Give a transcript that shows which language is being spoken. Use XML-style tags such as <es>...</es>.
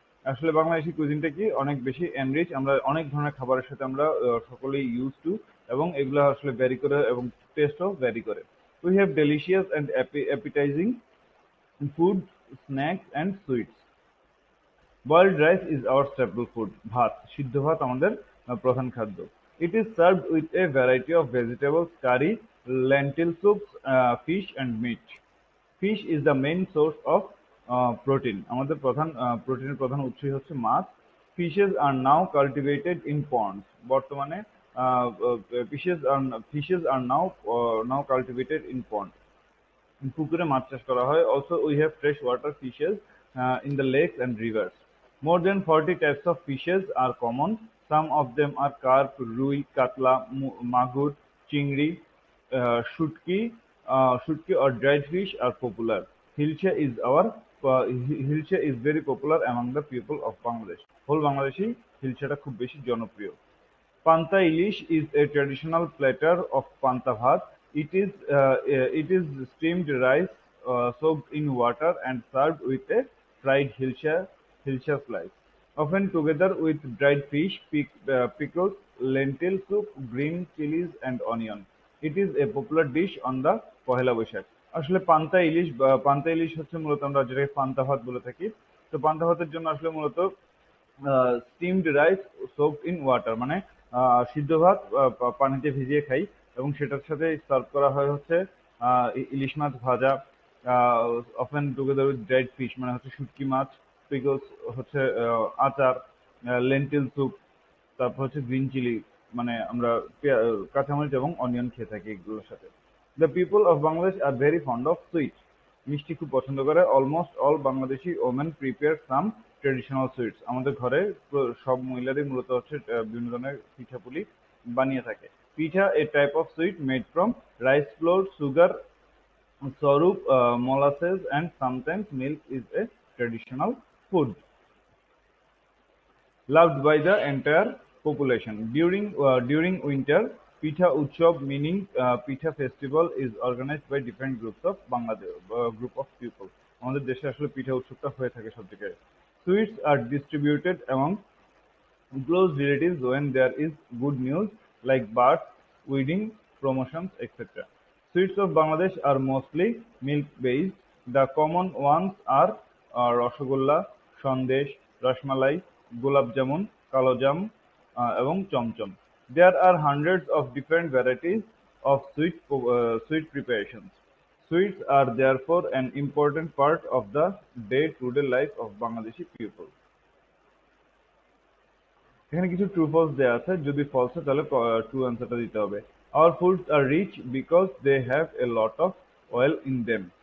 <bn>আসলে বাংলাদেশি কুইজিনটা কি অনেক বেশি এনরিচ, আমরা অনেক ধরনের খাবারের সাথে আমরা সকলেই ইউজ টু, এবং এগুলো আসলে ভ্যারি করে এবং টেস্টও ভ্যারি করে।</bn> <en>We have delicious and appetizing food, snacks and sweets. Boiled rice is our staple food.</en> <bn>ভাত, সিদ্ধ ভাত আমাদের প্রধান খাদ্য।</bn> <en>It is served with a variety of vegetables, curry, lentil soups, fish and meat. Fish is the main source of protein.</en> <bn>আমাদের প্রধান প্রোটিনের প্রধান উৎসই হচ্ছে মাছ।</bn> <en>Fishes are now cultivated in ponds. বর্তমানে fishes are now cultivated in ponds.</en> <bn>পুকুরে মাছ চাষ করা হয়।</bn> <en>Also, we have freshwater fishes in the lakes and rivers. More than 40 types of fishes are common. Some of them are carp, rui, katla, magur, chingri, shutki. Shutki or dried fish are popular. Hilcha is hilcha is very popular among the people of Bangladesh. Whole Bangladeshi hilchata</en> <bn>খুব বেশি জনপ্রিয়।</bn> <en>Panta ilish is a traditional platter of panta bhat. It is steamed rice soaked in water and served with a fried hilcha slice, often together with dried fish, pickles, lentil soup, green chilies, and onion. It is a popular dish on the Pohela Boishakh.</en> <bn>আসলে পান্তা ইলিশ হচ্ছে মূলত আমরা যেটাকে পান্তা ভাত বলে থাকি। তো পান্তা ভাতের জন্য আসলে মূলত</bn> <en>steamed rice soaked in water,</en> <bn>মানে সিদ্ধ ভাত পানিতে ভিজিয়ে খাই, এবং সেটার সাথে সার্ভ করা হয় হচ্ছে ইলিশ মাছ ভাজা,</bn> <en>often together with dried fish,</en> <bn>মানে হচ্ছে শুটকি মাছ, পিকলস হচ্ছে আচার, লেন্টিল স্যুপ, তারপর হচ্ছে গ্রিন চিলি, মানে আমরা কাঁচামরিচ এবং অনিয়ন খেয়ে থাকি এগুলোর সাথে।</bn> <en>The people of Bangladesh are very fond of sweet.</en> <bn>মিষ্টি খুব পছন্দ করে।</bn> <en>Almost all Bangladeshi women prepare some traditional sweets.</en> <bn>আমাদের ঘরে সব মহিলাদের মূলত হচ্ছে বিভিন্ন ধরনের পিঠাপুলি বানিয়ে থাকে।</bn> <en>Pitha a type of sweet made from rice flour, sugar, sorub, molasses, and sometimes milk is a traditional food loved by the entire population. During winter, Pitha Utsav, meaning Pitha festival, is organized by different groups of Bangladesh, group of people. আমাদের দেশে আসলে পিঠা উৎসবটা হয়ে থাকে সব জায়গায়। Sweets are distributed among close relatives when there is good news like births, wedding, promotions, etc. Sweets of Bangladesh are mostly milk-based. The common ones are rasgulla, sandesh, rasmalai, gulab jamun, kalojam এবং chomchom. There are hundreds of different varieties of sweet preparations. Sweets are therefore an important part of the day-to-day life of Bangladeshi people.</en> <bn>এখানে কিছু true false দেওয়া আছে, যদি false হয় তাহলে true অ্যান্সারটা দিতে হবে।</bn> <en>Our foods are rich because they have a lot of oil in them.</en>